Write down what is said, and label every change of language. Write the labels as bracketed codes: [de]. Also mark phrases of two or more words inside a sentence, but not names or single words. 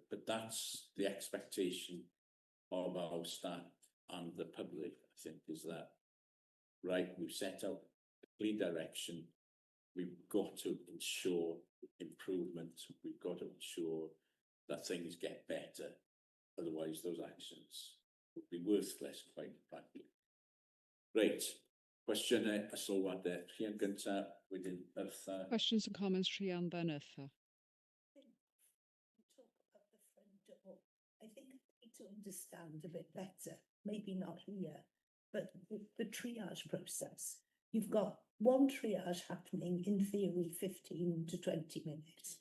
[en] But that's the expectation of our staff and the public, I think, is that, right, we've set out a clear direction, we've got to ensure improvement. We've got to ensure that things get better. Otherwise, those actions would be worthless, quite frankly. Right. [cy] Cwestiynau a sylwadau. Rhian gynta, wedyn Arthur. [en] Questions and comments, Rhian, then Arthur. Talk about the front door. I think I need to understand a bit better, maybe not here, but the triage process. You've got one triage happening, in theory, 15 to 20 minutes.